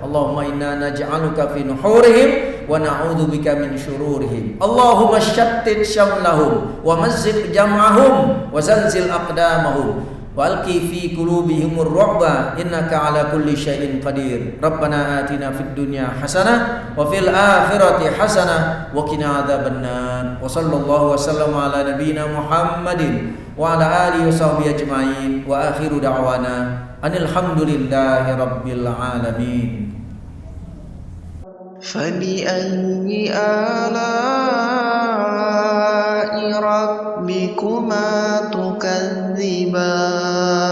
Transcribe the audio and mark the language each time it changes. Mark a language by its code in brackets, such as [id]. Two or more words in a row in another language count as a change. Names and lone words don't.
[ar] اللهم إنا نجعلك في نحورهم ونعوذ بك من شرورهم. اللهم شتت شملهم ومزق جمعهم وزلزل أقدامهم وألق في قلوبهم الرعب إنك على كل شيء قدير. ربنا آتنا في الدنيا حسنة وفي الآخرة حسنة وقنا عذاب النار. وصلى الله وسلم على نبينا محمد وعلى آله وصحبه أجمعين وآخر دعوانا أن الحمد لله رب العالمين. فبأي آلاء ربكما تكذبان